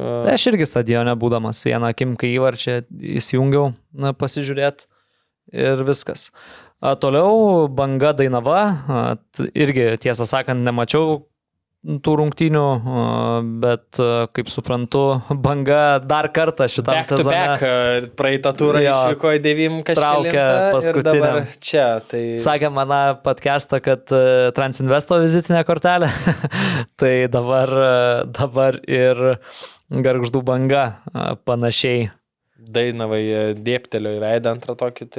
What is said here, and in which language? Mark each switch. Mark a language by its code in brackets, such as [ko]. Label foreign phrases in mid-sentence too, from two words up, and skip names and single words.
[lt] Tai aš irgi stadione būdamas vieną akim, kai įvarčią įsijungiau pasižiūrėti ir viskas. Toliau Banga Dainava, irgi tiesą sakant nemačiau tų rungtynių, bet kaip suprantu, Banga dar kartą šitam sezone. [en] Back to back, [lt] praeitą turą išvyko į 9 kažkelintą ir dabar čia. Tai... Sakė mano podcastą, kad Transinvesto vizitinė kortelė, tai dabar ir Gargždų Banga panašiai. Dainavai dėptelio į veidą antrą tokį, tai...